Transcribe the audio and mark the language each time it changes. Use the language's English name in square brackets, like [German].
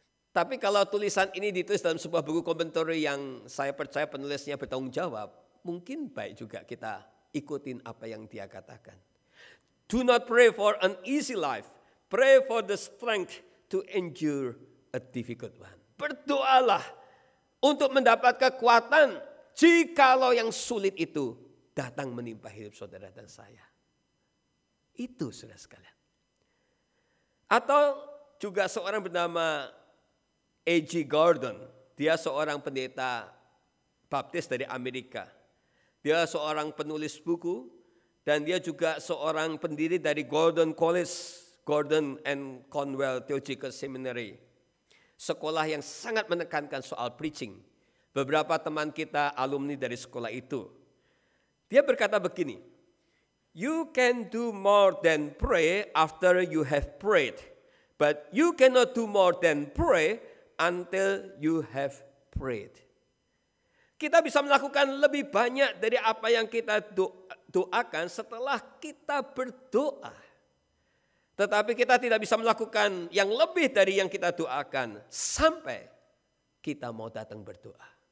[Indonesian] Tapi kalau tulisan ini ditulis dalam sebuah buku komentar yang saya percaya penulisnya bertanggung jawab, mungkin baik juga kita ikutin apa yang dia katakan. [English] Do not pray for an easy life. Pray for the strength to endure a difficult one. [Indonesian] Berdoalah untuk mendapat kekuatan jikalau yang sulit itu datang menimpa hidup saudara dan saya. Itu saudara sekalian. Atau juga seorang bernama A.G. Gordon. Dia seorang pendeta baptis dari Amerika. Dia seorang penulis buku. Dan dia juga seorang pendiri dari Gordon College, Gordon and Conwell Theological Seminary. Sekolah yang sangat menekankan soal preaching. Beberapa teman kita alumni dari sekolah itu. Dia berkata begini, [English] "You can do more than pray after you have prayed. But you cannot do more than pray until you have prayed." [Indonesian] Kita bisa melakukan lebih banyak dari apa yang kita doakan setelah kita berdoa. Tetapi kita tidak bisa melakukan yang lebih dari yang kita doakan sampai kita mau datang berdoa.